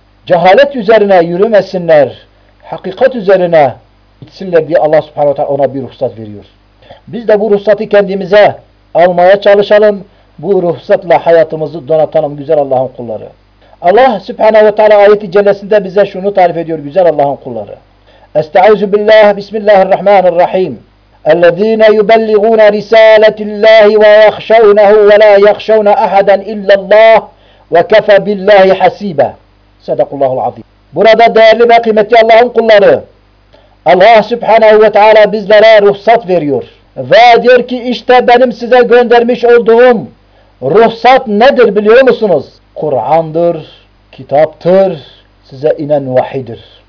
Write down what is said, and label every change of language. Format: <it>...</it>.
<tr>Cehalet üzerine yürümesinler. Hakikat üzerine gitsinler diye Allah Subhanahu ve Teala ona bir ruhsat veriyor. Biz de bu ruhsatı kendimize almaya çalışalım. Bu ruhsatla hayatımızı donatalım güzel Allah'ın kulları. Allah Subhanahu ve Teala ayeti celalinde bize şunu tarif ediyor güzel Allah'ın kulları.</tr> <ar>Estaizu billah, bismillahirrahmanirrahim. الذين يبلغون رسالة الله ويخشونه ولا يخشون أحدا إلا الله وكفى بالله حسيبا. صدق الله العظيم.</ar> <tr>Burada değerli ve kıymetli Allah'ın kulları, Allah Subhanahu ve Teala bizlere ruhsat veriyor ve diyor ki işte benim size göndermiş olduğum ruhsat nedir biliyor musunuz? Kur'an'dır, kitaptır, size inen vahidir.</tr>